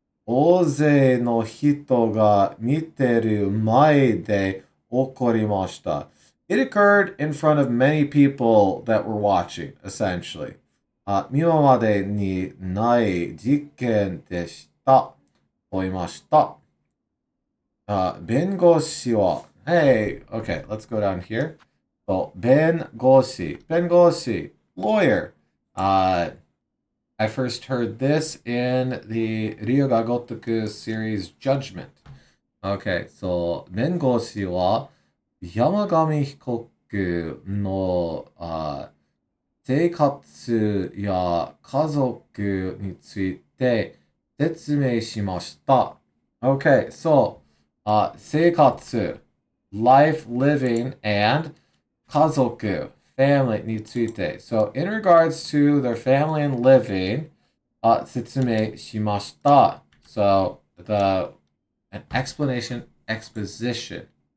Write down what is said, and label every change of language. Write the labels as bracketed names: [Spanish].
[Japanese] 大勢の人が見てる前で起こりました。 [English] It occurred in front of many people that were watching, essentially. [Japanese] 今までにない実験でした。と言いました。弁護士は、 [English] Hey, okay, let's go down here. So, 弁護士, lawyer. I first heard this in the Ryoga Gotoku series Judgment. Okay, so [Japanese] 弁護士は山上被告の生活や家族について説明しました。 [English] Okay, so 生活 life, living, and 家族 family について. So in regards to their family and living, [Japanese] 説明しました. [English] So an explanation, exposition.